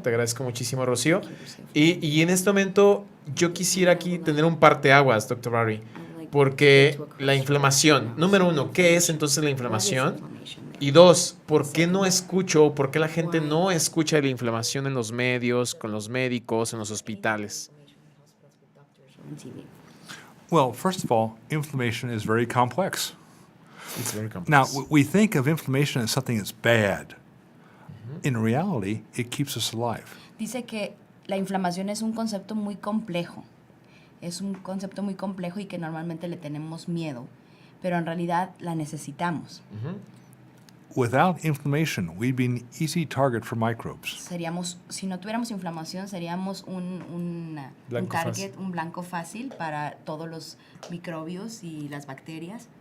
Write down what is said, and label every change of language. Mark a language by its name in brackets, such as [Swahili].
[Spanish] Te agradezco muchísimo, Rocío. Y en este momento yo quisiera aquí tener un parteaguas, Dr. Barry, porque la inflamación, número uno, ¿qué es entonces la inflamación? Y dos, ¿por qué la gente no escucha de la inflamación en los medios, con los médicos, en los hospitales? [English] Well, first of all, inflammation is very complex. It's very complex. Now, we think of inflammation as something that's bad. In reality, it keeps us alive. [Spanish] Dice que la inflamación es un concepto muy complejo. Es un concepto muy complejo y que normalmente le tenemos miedo, pero en realidad la necesitamos. [English] Without inflammation, we'd be an easy target for microbes. [Spanish] Si no tuviéramos inflamación, seríamos un blanco fácil para todos los microbios y las bacterias.